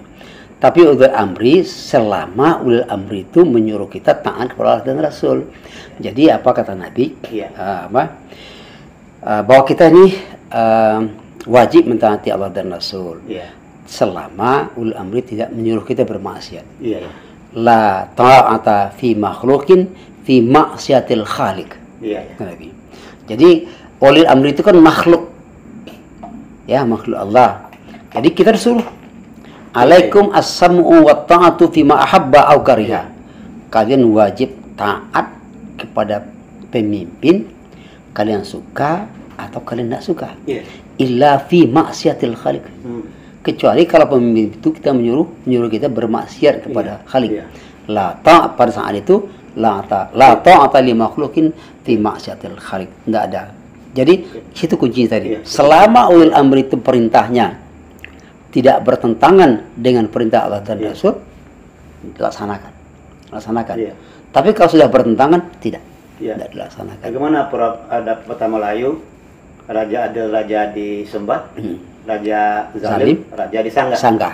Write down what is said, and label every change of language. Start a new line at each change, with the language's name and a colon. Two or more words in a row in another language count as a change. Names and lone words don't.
Indonesian: Tapi
Arabic: أولي الأمر,
Indonesian: selama
Arabic: أولي الأمر
Indonesian: itu menyuruh kita taat kepada Allah dan Rasul. Jadi apa kata Nabi? Bahwa kita ini wajib mentaati Allah dan Rasul. Selama
Arabic: أولي الأمر
Indonesian: tidak menyuruh kita bermaksiat.
Arabic: لا طاعة في مخلوق في معصية الخالق.
Indonesian: Nabi. Jadi
Arabic: أولي الأمر
Indonesian: itu kan makhluk. Ya, makhluk Allah. Jadi kita disuruh
Arabic: عليكم السمع والطاعة في ما أحب أو كره.
Indonesian: Kalian wajib taat kepada pemimpin kalian suka atau kalian tidak suka.
Arabic: إلا في معصية الخالق.
Indonesian: Kecuali kalau pemimpin itu kita menyuruh kita bermaksiat kepada khaliq.
Arabic: La ta'
Indonesian: pada saat itu
Arabic: لا طاعة لمخلوق في معصية الخالق.
Indonesian: Tidak ada. Jadi situ kuncinya tadi. Selama
Arabic: أولي الأمر
Indonesian: itu perintahnya tidak bertentangan dengan perintah Allah dan Rasul, dilaksanakan. Tapi kalau sudah bertentangan, tidak dilaksanakan. Bagaimana ada pertama Melayu, raja adil, raja disembah, raja zalim, raja disanggah.